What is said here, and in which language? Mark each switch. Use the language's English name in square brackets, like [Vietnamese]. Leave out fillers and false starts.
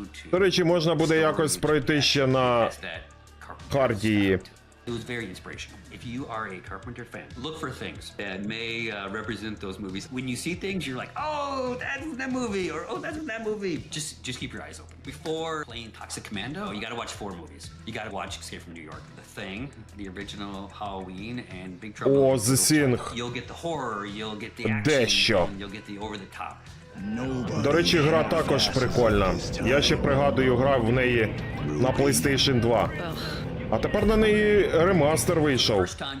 [Ukrainian] До речі, можна буде якось пройти ще на харді. [English] It was very inspirational. If you are a Carpenter fan, look for things that may represent those movies. When you see things, you're like, oh, that's from that movie, or oh, that's from that movie. Just keep your eyes open. Before playing Toxic Commando, you gotta watch 4 movies. You gotta watch Escape from New York, The Thing, the original Halloween, and Big Trouble in Little China. You'll get the horror, you'll get the action, and you'll get the over-the-top. [Ukrainian] До речі, гра також прикольна. Я ще пригадую, грав в неї на PlayStation 2. А тепер на неї ремастер вийшов.